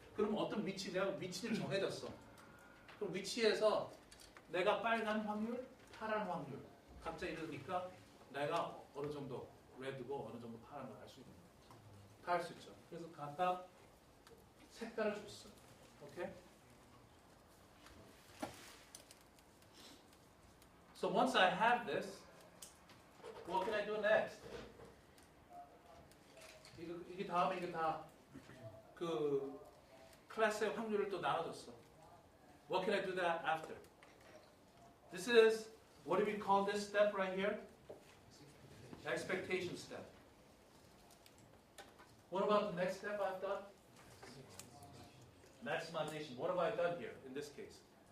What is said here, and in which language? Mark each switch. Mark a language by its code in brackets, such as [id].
[ko] 그럼 어떤 위치, 내가 위치는 정해졌어. 그럼 위치에서 내가 빨간 확률, 파란 확률 각자 이러니까 내가 어느 정도 레드고 어느 정도 파란 걸 알 수 있는 거야. 다 알 수 있죠. 그래서 각각 색깔을 줬어. 오케이? [en] So once I have this, what can I do next? [ko] 이게 다음에 이게 다 그 클래스의 확률을 또 나눠줬어. [en] What can I do that after? This is, what do we call this step right here? Expectation step. What about the next step I've done? Maximization. What have I done here in this case?